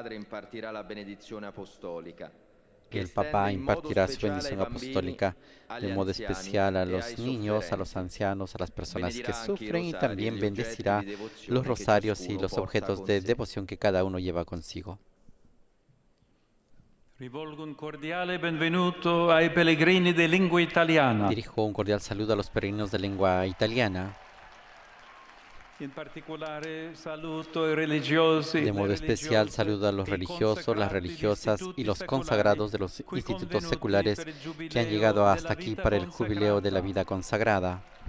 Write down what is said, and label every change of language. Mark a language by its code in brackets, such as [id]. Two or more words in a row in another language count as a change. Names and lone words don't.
[es] El Papa impartirá su bendición apostólica de modo especial a los niños, a los ancianos, a las personas que sufren, y también bendecirá los rosarios y los objetos de devoción que cada uno lleva consigo. [it] Rivolgo un cordiale benvenuto ai pellegrini di lingua italiana. [es] Dirijo un cordial saludo a los peregrinos de lengua italiana. De modo especial saludo a los religiosos, las religiosas y los consagrados de los institutos seculares que han llegado hasta aquí para el jubileo de la vida consagrada.